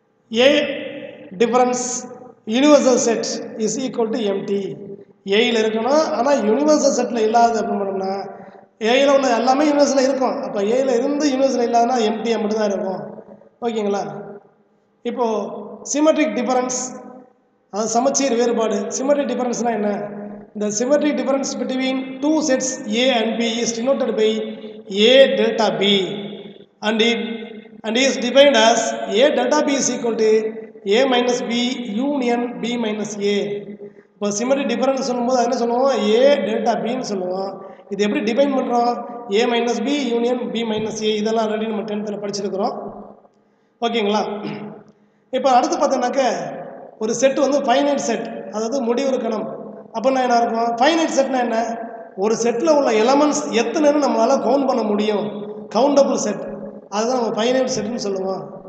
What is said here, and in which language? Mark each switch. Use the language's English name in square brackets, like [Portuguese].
[English] A difference universal set is equal to empty. [Tamil] ஏயில் இருக்கணும், ஆனால் universal settle இல்லாது அப்படின்னு பண்ணோம்னா ஏயில் உள்ள எல்லாமே யூனிவர்சலில் இருக்கும். அப்போ ஏயில் இருந்து யூனிவர்சலில் இல்லாதனா எம்டியாக மட்டும் தான் இருக்கும். ஓகேங்களா? இப்போது சிமெட்ரிக் டிஃபரன்ஸ், அது சமச்சீர் வேறுபாடு. சிமெட்ரிக் டிஃபரன்ஸ்னால் என்ன? [English] The symmetric difference between two sets A and B is denoted by A delta B and is defined as A delta B is equal to A minus B union B minus A. [Tamil] இப்போ symmetric difference சொல்லும்போது அது என்ன சொல்லுவோம், A delta Bன்னு சொல்லுவோம். இது எப்படி define பண்ணுறோம், [English] A minus B union B minus A. [Tamil] இதெல்லாம் ஆல்ரெடி நம்ம 10th படிச்சிருக்கிறோம். ஓகேங்களா? இப்போ அடுத்து பார்த்தோம்னாக்க ஒரு செட் வந்து ஃபைனைட் செட், அதாவது முடிவுறு கணம். அப்படின்னா என்ன இருக்கும், ஃபைனைட் செட்னா என்ன, ஒரு செட்டில் உள்ள எலமெண்ட்ஸ் எத்தனைன்னு நம்மளால் கவுண்ட் பண்ண முடியும், கவுண்டபுள் செட், அதுதான் நம்ம ஃபைனைட் செட்டுன்னு சொல்லுவோம்.